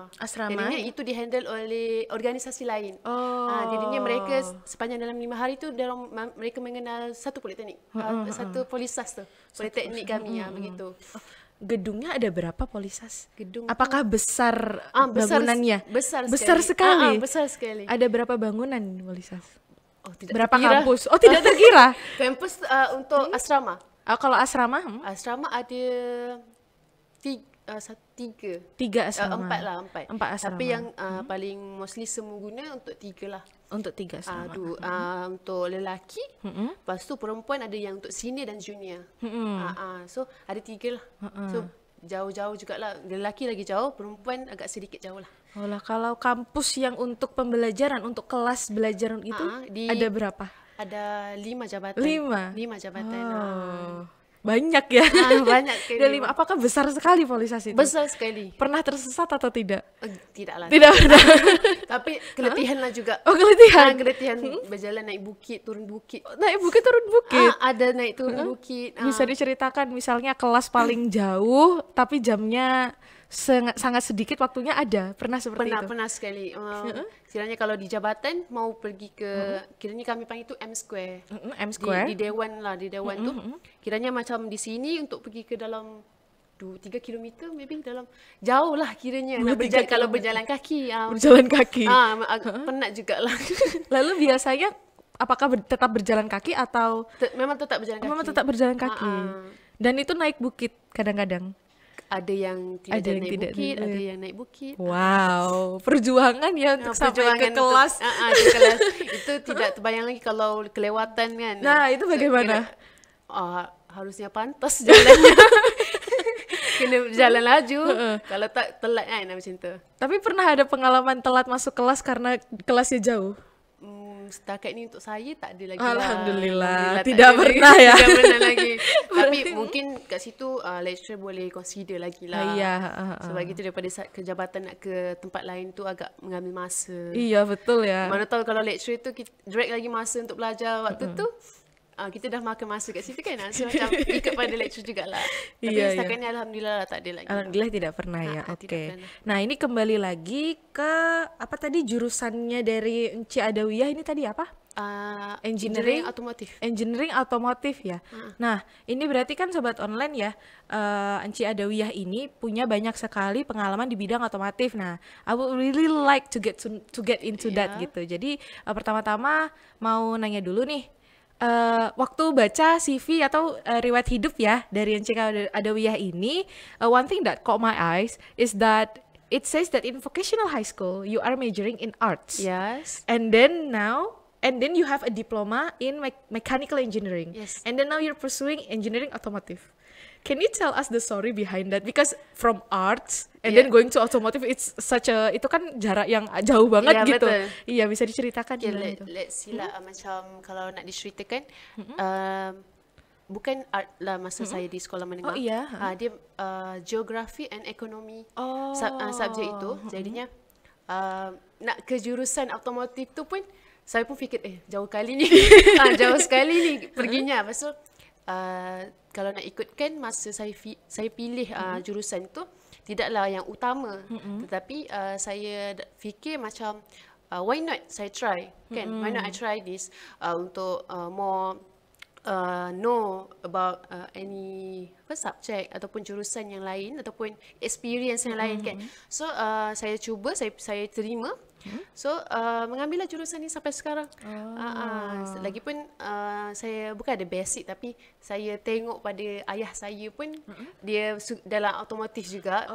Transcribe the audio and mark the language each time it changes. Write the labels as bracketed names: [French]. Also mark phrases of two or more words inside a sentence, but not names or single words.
[Malay] Jadinya itu dihandle oleh organisasi lain. Jadinya mereka sepanjang dalam 5 hari tu mereka mengenal satu Politeknik, satu Polisas tu, Politeknik kami begitu. [Indonesian] Gedungnya ada berapa Polisas? Gedung apakah besar bangunannya? [Malay] Besar sekali. Besar sekali. [Indonesian] Ada berapa bangunan Polisas? Berapa [Malay] terkira. [Indonesian] kampus? [Malay] Oh, tidak terkira. [Indonesian] Kampus untuk asrama. Kalau asrama? [Malay] Asrama ada tiga. Tiga asrama. Empat lah, empat. Empat asrama. Tapi yang paling mostly semua guna untuk tiga lah. Untuk tiga asrama. Untuk lelaki, lepas tu perempuan ada yang untuk senior dan junior. So ada tiga lah. So jauh-jauh jugalah. Lelaki lagi jauh, perempuan agak sedikit jauh lah. [Indonesian] Oh lah, kalau kampus yang untuk pembelajaran, untuk kelas belajar itu ada berapa? [Malay] Ada 5 jabatan. [Indonesian] 5? [Malay] 5 jabatan. [Indonesian] Banyak ya. [Malay] Banyak sekali. Ada 5. [Indonesian] Apakah besar sekali Polisasi itu? [Malay] Besar sekali. [Indonesian] Pernah tersesat atau tidak? [Malay] Tidaklah. Tidak pernah. Tapi keletihan lah juga. [Indonesian] Oh, keletihan. [Malay] Keletihan berjalan naik bukit, turun bukit. [Indonesian] Naik bukit, turun bukit. [Malay] Ada naik turun bukit. [Indonesian] Bisa diceritakan misalnya kelas paling jauh tapi jamnya sangat sedikit, waktunya ada. Pernah seperti itu? [Malay] Pernah sekali. Kiranya kalau di jabatan mau pergi ke, kiranya kami panggil itu M Square. M Square. Di Dewan lah, di Dewan tu. Kiranya macam di sini untuk pergi ke dalam 3 km maybe, dalam jauh lah kiranya. Kalau berjalan kaki. Berjalan kaki. Penat jugalah. [Indonesian] Lalu biasanya apakah tetap berjalan kaki atau? [Malay] Memang tetap berjalan kaki. Memang tetap berjalan kaki. Dan itu naik bukit kadang-kadang. Ada yang tidak naik bukit, ada yang naik bukit. [Indonesian] Wow, perjuangan ya untuk sampai ke kelas. [Malay] Ke kelas. [Indonesian] Itu tidak terbayang lagi kalau kelewatan kan. Nah, itu bagaimana? [Malay] Harusnya pantas jalannya. Kena jalan laju. Kalau tak telat kan macam tu. [Indonesian] Tapi pernah ada pengalaman telat masuk kelas karena kelasnya jauh? [Malay] Setakat ni untuk saya tak ada lagi. [Indonesian] Alhamdulillah tidak pernah ya. [Malay] Tidak pernah lagi. Tapi mungkin kat situ lecturer boleh consider lagi lah. [Indonesian] Iya. [Malay] Sebab gitu daripada ke jabatan nak ke tempat lain tu agak mengambil masa. [Indonesian] Iya betul ya. [Malay] Mana tahu kalau lecturer tu drag lagi masa untuk belajar waktu tu. Kita dah makan masa kat situ kan. So macam ikut pada lecturer jugalah. Tapi setakat ni alhamdulillah tak ada lagi. [Indonesian] Alhamdulillah tidak pernah ya. Oke. Nah, ini kembali lagi ke apa tadi jurusannya dari Encik Adawiyah ini tadi apa? [Malay] Engineering otomotif. [Indonesian] Engineering otomotif ya. Nah, ini berarti kan sobat online ya, Encik Adawiyah ini punya banyak sekali pengalaman di bidang otomotif. Nah, [English] I would really like to get into that gitu. [Indonesian] Jadi pertama-tama mau nanya dulu nih. Waktu baca CV atau riwayat hidup ya dari Encik Adawiyah ini, [English] one thing that caught my eyes is that it says that in vocational high school you are majoring in arts. Yes. And then you have a diploma in mechanical engineering. Yes. And then now you're pursuing engineering automotive. Can you tell us the story behind that? Because from arts and then going to automotive, it's [Indonesian] itu kan jarak yang jauh banget gitu. [Malay] Betul. [Indonesian] Iya, bisa diceritakan gimana itu? [English] Let's see [Malay] lah, macam kalau nak diceritakan, bukan art lah masa saya di sekolah menengah. [Indonesian] Oh iya. [Malay] Dia [English] geography and economy [Malay] subjek itu. Jadinya nak ke jurusan automotif tu pun saya pun fikir jauh kali ni. Jauh sekali ni perginya. Lepas tu kalau nak ikutkan masa saya pilih jurusan tu tidaklah yang utama, tetapi saya fikir macam [English] why not [Malay] saya try kan, [English] why not I try this [Malay] untuk [English] more know about any subject [Malay] ataupun jurusan yang lain ataupun experience yang lain kan. So saya cuba, saya terima. So mengambillah jurusan ni sampai sekarang. Lagipun saya bukan ada basic, tapi saya tengok pada ayah saya pun dia dalam otomotif juga.